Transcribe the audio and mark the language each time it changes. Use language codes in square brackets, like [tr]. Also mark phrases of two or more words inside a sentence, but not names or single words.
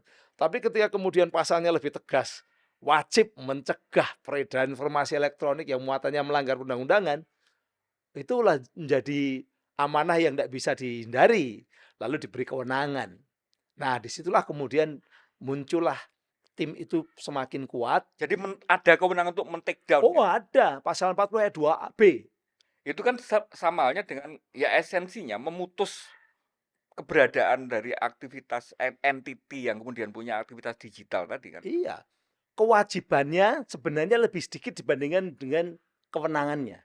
[id] Tapi ketika kemudian pasalnya lebih tegas, wajib mencegah peredaran informasi elektronik yang muatannya melanggar undang-undangan, itulah menjadi amanah yang tidak bisa dihindari, lalu diberi kewenangan. Nah, disitulah kemudian muncullah tim itu semakin kuat. Jadi ada kewenangan untuk men- [en] take down [id] Oh, ya? ada, pasal 40 ayat 2B. Itu kan sama halnya dengan ya esensinya memutus keberadaan dari aktivitas entity yang kemudian punya aktivitas digital tadi kan? Iya, kewajibannya sebenarnya lebih sedikit dibandingkan dengan kewenangannya.